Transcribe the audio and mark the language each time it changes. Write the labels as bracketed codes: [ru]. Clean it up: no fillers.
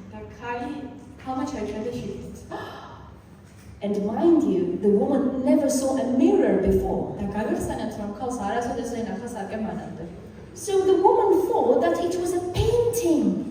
[ka] და ქალმა ჩაიხედა შიგნით. [en] And mind you, the woman never saw a mirror before. [ka] და გავიხსენეთ, რომ ქალს არასოდეს ენახა სარკე მანამდე. [en] So the woman thought that it was a painting